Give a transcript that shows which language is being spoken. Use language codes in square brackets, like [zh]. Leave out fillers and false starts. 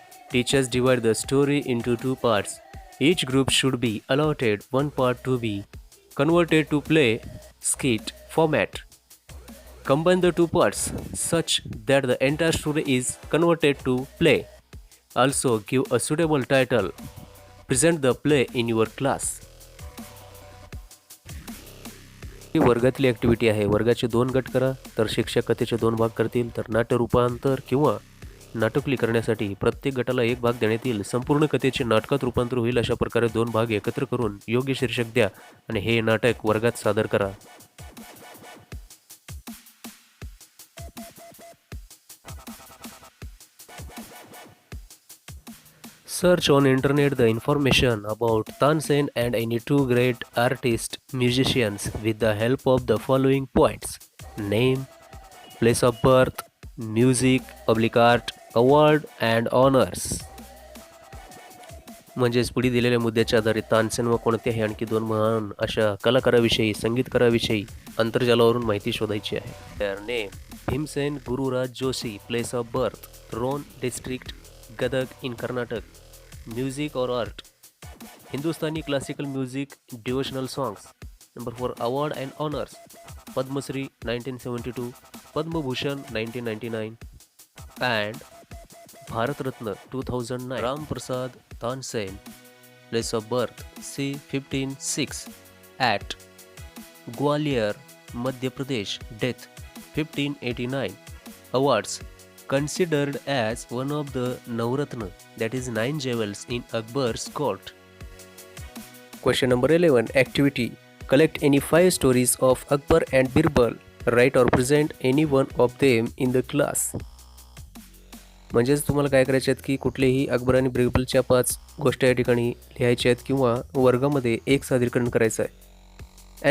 [en] Teachers divide the story into two parts. Each group should be allotted one part to be converted to play skit format. Combine the two parts such that the entire story is converted to play. Also give a suitable title. Present the play in your class. [mr] He वर्गातली activity आहे. वर्गाचे 2 गट करा, तर शिक्षक कथेचे 2 भाग करतील. तर नाट्य रूपांतर किंवा नाटकली करण्यासाठी प्रत्येक गटाला 1 भाग देण्यात येईल. संपूर्ण कथेचे नाटकात रूपांतर होईल अशा प्रकारे 2 भाग एकत्र करून योग्य शीर्षक द्या आणि हे नाटक वर्गात सादर करा. [en] Search on internet the information about Tansen and any two great artist musicians with the help of the following points: name, place of birth, music, public art, award and honors. [mr] म्हणजेच पुढे दिलेल्या मुद्द्याच्या आधारे तानसेन व कोणत्याही आणखी 2 महान अशा कलाकाराविषयी, संगीतकाराविषयी आंतरजालावरून माहिती शोधायची आहे. [en] Their name: Bhimsen Gururaj Joshi. Place of birth: Ron district, Gadag in Karnataka. Music or art: Hindustani classical music, devotional songs. Number 4. Award and honors: Padma Shri 1972, Padma Bhushan 1999 and Bharat Ratna 2009. Ram Prasad Tansen, place of birth C15-6 at Gwalior, Madhya Pradesh, death 1589. Awards considered as one of the Navratna, that is 9 jewels in Akbar's court. Question number 11. Activity. Collect any 5 stories of Akbar and Birbal. Write or present any one of them in the class. [mr] म्हणजेच तुम्हाला काय करायचे आहेत की कुठलेही अकबर आणि बिरबलच्या 5 गोष्टी या ठिकाणी लिहायच्या आहेत किंवा वर्गामध्ये एक सादरीकरण करायचं आहे.